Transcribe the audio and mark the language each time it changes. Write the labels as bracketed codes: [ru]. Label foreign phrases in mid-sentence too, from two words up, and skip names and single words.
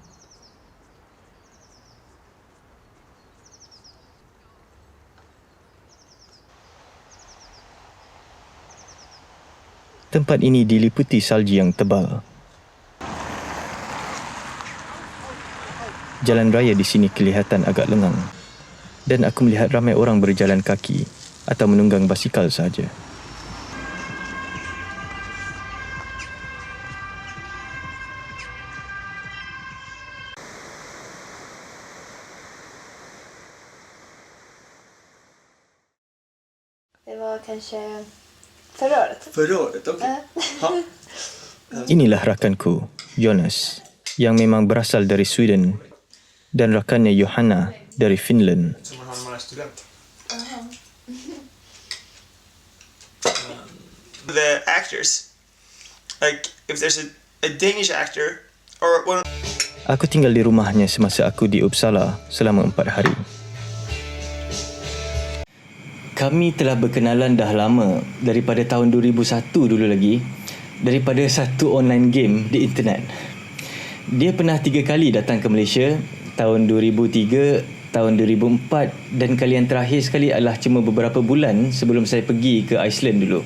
[ms] Tempat ini diliputi salji yang tebal. Jalan raya di sini kelihatan agak lengang dan aku melihat ramai orang berjalan kaki atau menunggang basikal sahaja. [sv] Det var kanske förra året. Förra året, okej. Ja. [ms] Inilah rakanku, Jonas, yang memang berasal dari Sweden, dan rakannya Johanna dari Finland. [sv] Som han var student. [en] The actors, like if there's a Danish actor or one. [ms] Aku tinggal di rumahnya semasa aku di Uppsala selama 4 hari. Kami telah berkenalan dah lama, daripada tahun 2001 dulu lagi, daripada satu [en] online game [ms] di internet. Dia pernah 3 kali datang ke Malaysia, tahun 2003, tahun 2004 dan kali yang terakhir sekali adalah cuma beberapa bulan sebelum saya pergi ke Iceland dulu.